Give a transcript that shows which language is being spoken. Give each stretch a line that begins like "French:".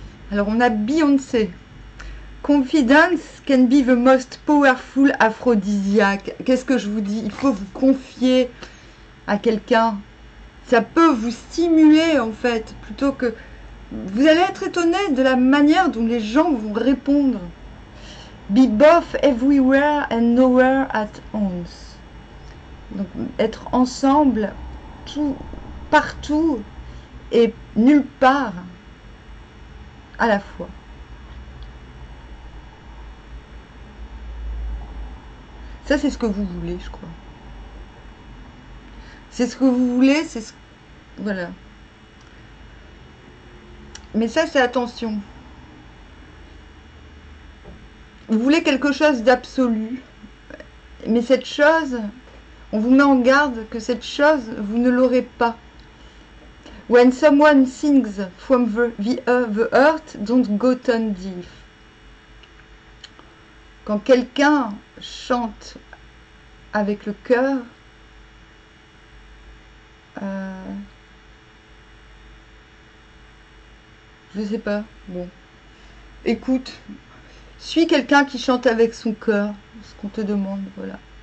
French: Alors on a Beyoncé.
English: Confidence can be the most powerful aphrodisiaque.
French: Qu'est-ce que je vous dis? Il faut vous confier à quelqu'un. Ça peut vous stimuler en fait, plutôt que... Vous allez être étonné de la manière dont les gens vont répondre.
English: Be both everywhere and nowhere at once.
French: Donc être ensemble, tout, partout et nulle part à la fois. Ça, c'est ce que vous voulez, je crois. C'est ce que vous voulez, c'est ce... Voilà. Mais ça, c'est attention. Vous voulez quelque chose d'absolu. Mais cette chose, on vous met en garde que cette chose, vous ne l'aurez pas.
English: When someone sings from the heart, don't go tone deep.
French: Quand quelqu'un chante avec le cœur, je sais pas, bon. Écoute, suis quelqu'un qui chante avec son cœur, ce qu'on te demande, voilà.